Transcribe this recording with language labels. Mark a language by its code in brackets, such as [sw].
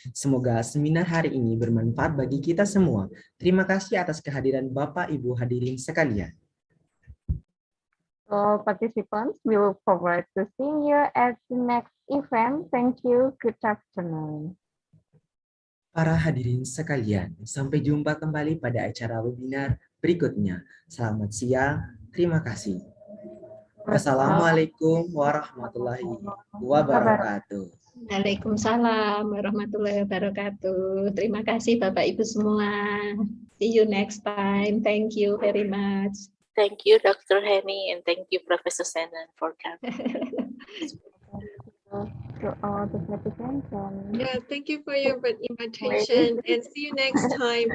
[id] Semoga seminar hari ini bermanfaat bagi kita semua. Terima kasih atas kehadiran Bapak Ibu hadirin sekalian. [en] So participants, we look forward to seeing you at the next event. Thank you. Good afternoon. [id] Para hadirin sekalian, sampai jumpa kembali pada acara webinar berikutnya. Selamat siang, terima kasih. Wassalamualaikum warahmatullahi wabarakatuh. Waalaikumsalam warahmatullahi wabarakatuh. Terima kasih Bapak Ibu semua. [en] See you next time. Thank you very much. Thank you, Dr. Heni, and thank you, Professor Shannon, for coming. To all the participants. Yeah, thank you for your invitation and see you next time.